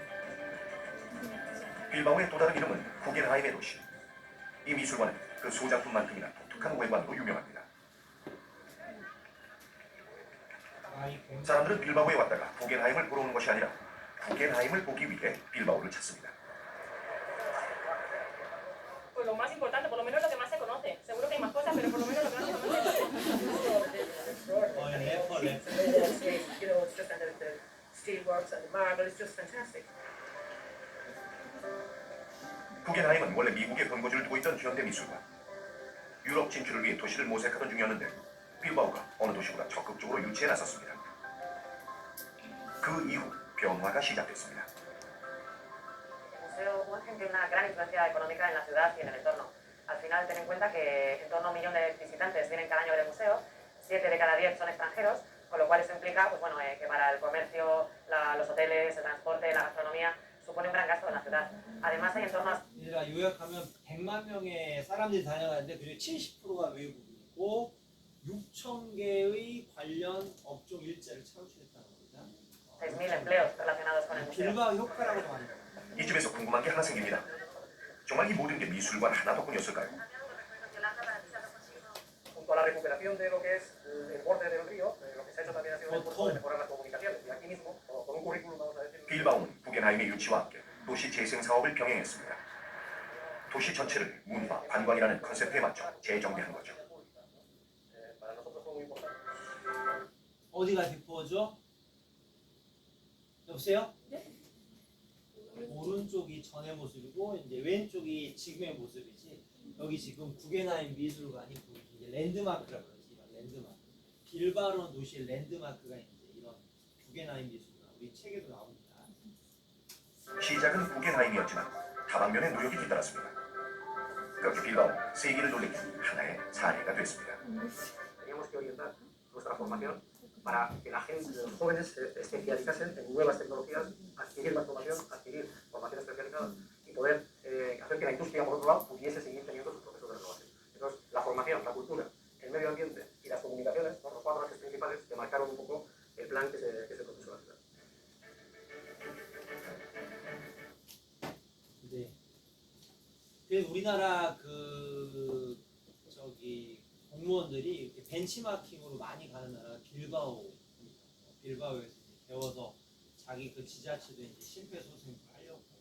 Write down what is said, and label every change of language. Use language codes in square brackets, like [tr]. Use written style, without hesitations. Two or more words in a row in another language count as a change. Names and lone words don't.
[ko] 빌바오의 또 다른 이름은 구겐하임의 도시. 이 미술관은 그 소장품만큼이나 독특한 외관으로 유명합니다. 사람들은 빌바오에 왔다가 구겐하임을 보러 오는 것이 아니라 구겐하임을 보기 위해 빌바오를 찾습니다. [es] Pues lo más importante, por lo menos lo que más se conoce. Seguro que hay más cosas, pero por lo menos lo que más se conoce. [en] You know, it's just the steel works and the marble is just fantastic. [ko] 구겐하임은 원래 미국에 본거지를 두고 있던 현대 미술관. 유럽 진출을 위해 도시를 모색하던 중이었는데 빌바오가 어느 도시보다 적극적으로 유치에 나섰습니다. 그 이후 변화가 시작됐습니다. [es] El museo tiene una gran influencia económica en la ciudad y en el entorno. Al final, ten en cuenta que en torno a 1 millón de visitantes vienen cada año a ver el museo, 7 de cada 10 son extranjeros, con lo cual eso implica pues bueno, que para el comercio, los hoteles, el transporte, la gastronomía, supone un gran gasto en la ciudad. Además, hay en torno a... [ko] 얘들아 요약하면 100만 명의 사람들이 다녀가는데 그중에 70%가 외국인이고 6천 개의 관련 업종 일자리를 창출했다는 겁니다. [es] 6.000 empleos relacionados con el museo. [ko] 빌바오 효과라고도 말해요. 이쯤에서 궁금한 게 하나 생깁니다. 정말 이 모든 게 미술관 하나 덕분이었을까요? [es] Junto a la recuperación de lo que es el borde del río, lo que se ha hecho también ha sido un esfuerzo de mejorar las comunicaciones. Y aquí mismo, con un currículum, vamos a decir... [ko] 빌바오는 구겐하임의 유치와 함께 도시 재생 사업을 병행했습니다. 도시 전체를 문화, 관광이라는 컨셉에 맞춰 재정비한 거죠. [es] Para nosotros fue muy importante. [ko] 어디가 뒷부어죠? 여보세요? 네? 오른쪽이 전의 모습이고 이제 왼쪽이 지금의 모습이지. 여기 지금 구겐하임 미술관이 이제 랜드마크라고 그러지. 이런 랜드마크. 빌바오라는 도시의 랜드마크가 이제 이런 구겐하임 미술관. 우리 책에도 나옵니다. 시작은 구겐하임이었지만 다방면의 노력이 뒤따랐습니다. 그렇게 빌바오는 세계를 놀래킨 하나의 사례가 됐습니다. [es] Teníamos que orientar nuestra formación para que la gente, los jóvenes se especializasen en nuevas tecnologías, adquirir más formación, adquirir formación especializada y poder hacer que la industria, por otro lado, pudiese seguir teniendo sus procesos de renovación. Entonces, la formación, la cultura, el medio ambiente y las comunicaciones son los 4 ejes principales que marcaron un poco el plan que se propuso en la ciudad. [ko] 네. 그래서 우리나라 그 저기 공무원들이 이렇게 벤치마킹으로 많이 가는 나라가 빌바오입니다. 빌바오에서 이제 배워서 자기 그 지자체도 이제 심폐소생을 하려고.